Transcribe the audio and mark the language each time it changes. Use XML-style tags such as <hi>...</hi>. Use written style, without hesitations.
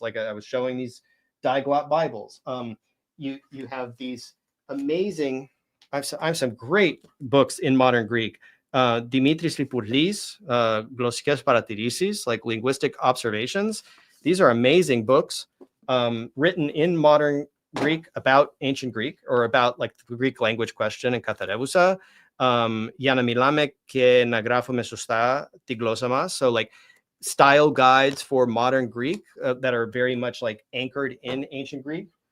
<en>Like, I was showing these Diaglot Bibles. You have these amazing, I have some great books in modern Greek. Dimitris Lipoulis, Glossikes Paratirisis, like linguistic observations. These are amazing books written in modern Greek about ancient Greek, or about like the Greek language question in Katharevousa.</en> <el>Για να μιλάμε και να γράφουμε σωστά τη γλώσσα μας.</el> <en>So like style guides for modern Greek that are very much like anchored in ancient Greek.</en>